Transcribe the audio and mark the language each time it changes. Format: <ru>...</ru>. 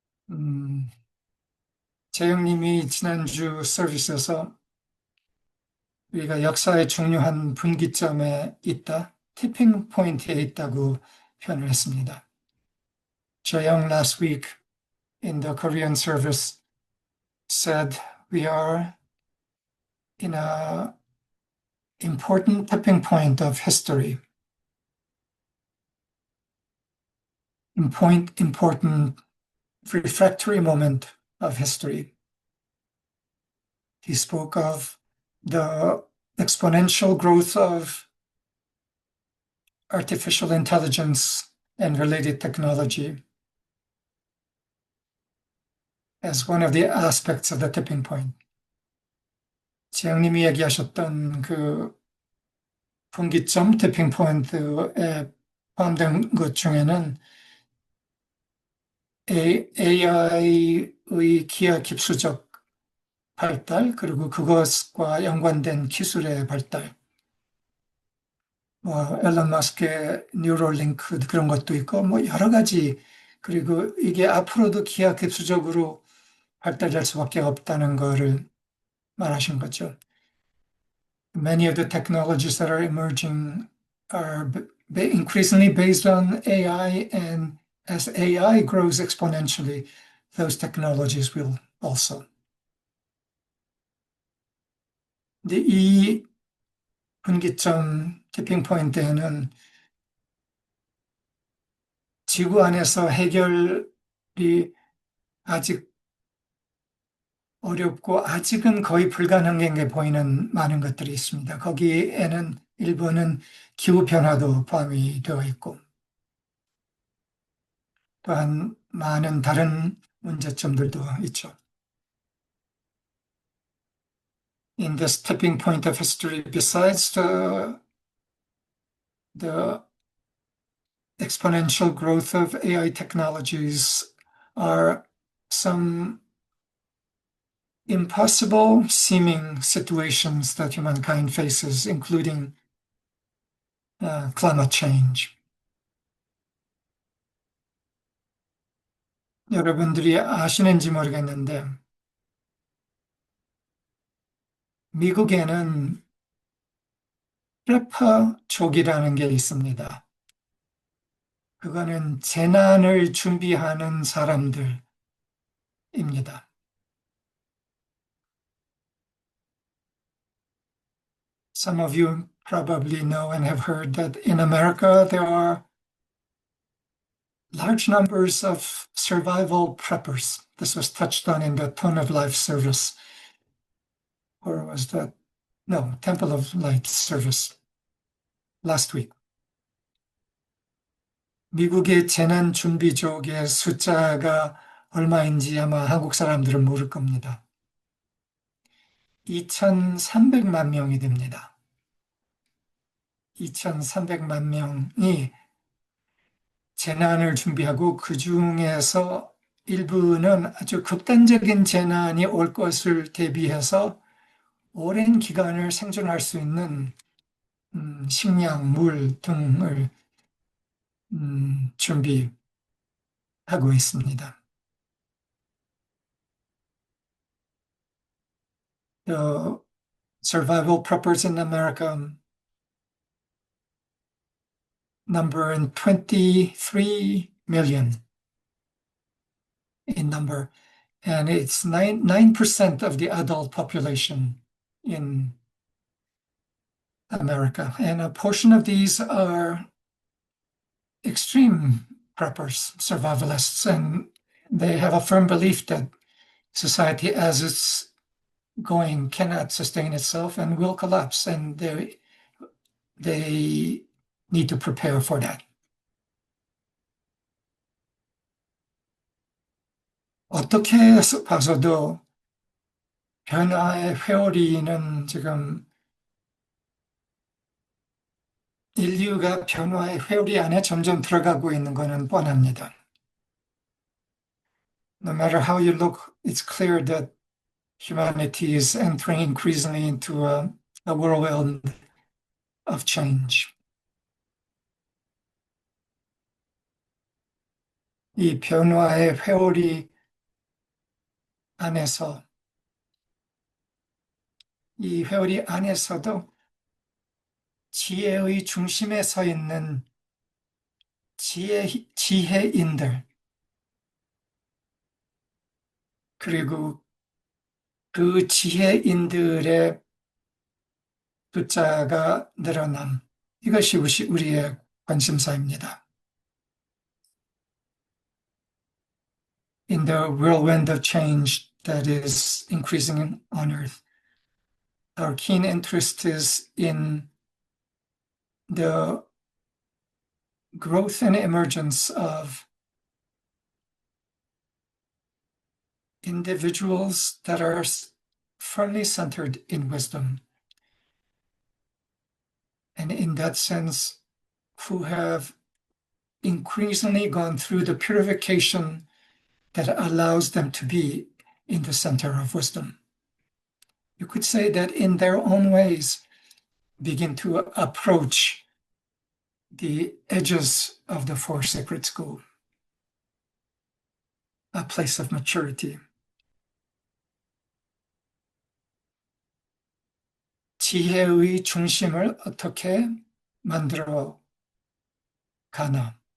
<ko>음, 재영님이 지난주 서비스에서 우리가 역사의 중요한 분기점에 있다, 티핑 포인트에 있다고 표현을 했습니다.</ko> <en>재영 last week in the Korean service said we are in a important tipping point of history. Important refractory moment of history. He spoke of the exponential growth of artificial intelligence and related technology as one of the aspects of the tipping point.</en> <ko>지영님이 얘기하셨던 그 분기점 티핑 포인트에 포함된 것 중에는 AI의 기하 급수적 발달, 그리고 그것과 연관된 기술의 발달, 뭐 앨런 머스크의 뉴럴링크 그런 것도 있고 뭐 여러 가지, 그리고 이게 앞으로도 기하급수적으로 발달될 수밖에 없다는 거를 말하신 거죠.</ko> <en>Many of the technologies that are emerging are increasingly based on AI, and as AI grows exponentially, those technologies will also.</en> <ko>근데 이 분기점 티핑 포인트에는 지구 안에서 해결이 아직 어렵고 아직은 거의 불가능한 게 보이는 많은 것들이 있습니다. 거기에는 일부는 기후변화도 포함이 되어 있고 또한 많은 다른 문제점들도 있죠.</ko> <en>In this tipping point of history, besides the exponential growth of AI technologies, are some impossible seeming situations that humankind faces, including climate change.</en> <ko>여러분들이 아시는지 모르겠는데, 미국에는 프레퍼족이라는 게 있습니다. 그거는 재난을 준비하는 사람들입니다.</ko> <en>Some of you probably know and have heard that in America there are large numbers of survival preppers. This was touched on in the Tone of Life service. Or was that? No, Temple of Light service last week.</en> <ko>미국의 재난준비족의 숫자가 얼마인지 아마 한국 사람들은 모를 겁니다. 2,300만 명이 됩니다. 2,300만 명이 재난을 준비하고 그 중에서 일부는 아주 극단적인 재난이 올 것을 대비해서 오랜 기간을 생존할 수 있는 식량, 물 등을 준비하고 있습니다.</ko> <en>The survival preppers in America number in 23 million in number, and it's 9% of the adult population in America. And a portion of these are extreme preppers, survivalists, and they have a firm belief that society as it's going cannot sustain itself and will collapse, and they need to prepare for that.</en> <ko>어떻게 봐서도 변화의 회오리는 지금 인류가 변화의 회오리 안에 점점 들어가고 있는 것은 뻔합니다.</ko> <en>No matter how you look, it's clear that humanity is entering increasingly into a whirlwind of change.</en> <ko>이 변화의 회오리 안에서, 이 회오리 안에서도 지혜의 중심에 서 있는 지혜인들, 그리고 그 지혜인들의 숫자가 늘어남, 이것이 우리의 관심사입니다.</ko> <en>In the whirlwind of change that is increasing on Earth, our keen interest is in the growth and emergence of individuals that are firmly centered in wisdom. And in that sense, who have increasingly gone through the purification that allows them to be in the center of wisdom. You could say that in their own ways, begin to approach the edges of the Four Sacred Schools, a place of maturity.</en> <ko>지혜의 중심을 어떻게 만들어 가나?</ko>